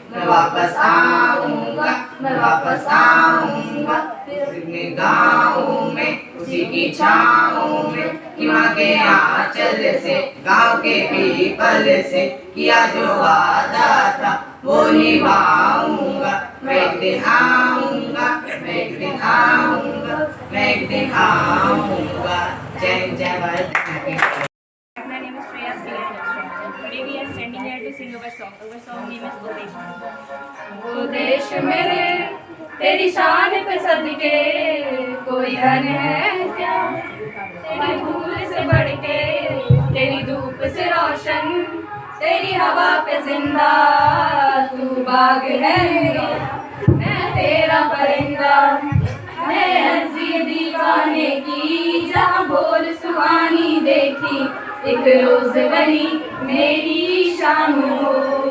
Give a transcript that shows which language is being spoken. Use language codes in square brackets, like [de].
[hi] मैं वापस आऊंगा, मैं वापस आऊंगा अपने गाँव में, उसी की छाँव में, कि माँ के आंचल से गाँव के पीपल से किया जो वादा था वो निभाऊंगा। मैं एक दिन आऊंगा, मैं एक दिन आऊंगा, मैं एक दिन आऊंगा। जय जय Bharat. [en] My name is Shreya Sriya. Today we are standing here to sing our song. Our song name is O Desh. [hi] ओ देश मेरे तेरी शान पे सदके कोई धन है क्या, तेरी धूल से बढ़ के तेरी धूप से रोशन, तेरी हवा पे जिंदा तू बाग है मेरा, मैं तेरा परिंदा, मैं अर्जी दीवाने की जहाँ बोल सुहानी देखी, एक रोज बनी मेरी शाम हो।